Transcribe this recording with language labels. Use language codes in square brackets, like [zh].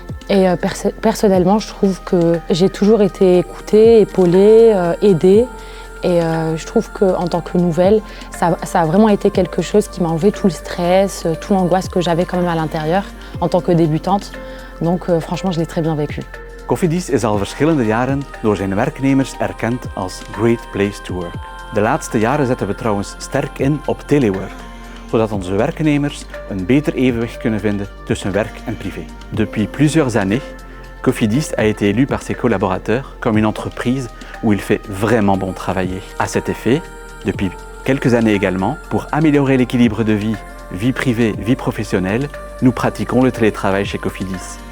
[fr] Et personnellement, je trouve que j'ai toujours été écoutée, épaulée, aidée. Et je trouve qu'en tant que nouvelle, ça a vraiment été quelque chose qui m'a enlevé tout le stress, toute l'angoisse que j'avais quand même à l'intérieur en tant que débutante. Donc franchement, je l'ai très bien vécu. [nl] Cofidis is al verschillende jaren door zijn werknemers erkend als Great Place to Work. De laatste jaren zetten we trouwens sterk in op telework, zodat onze werknemers een beter evenwicht kunnen vinden tussen werk en privé. [fr] Depuis plusieurs années, Cofidis a été élu par ses collaborateurs comme une entreprise où il fait vraiment bon travailler. À cet effet, depuis quelques années également, pour améliorer l'équilibre de vie privée, vie professionnelle, nous pratiquons le télétravail chez Cofidis.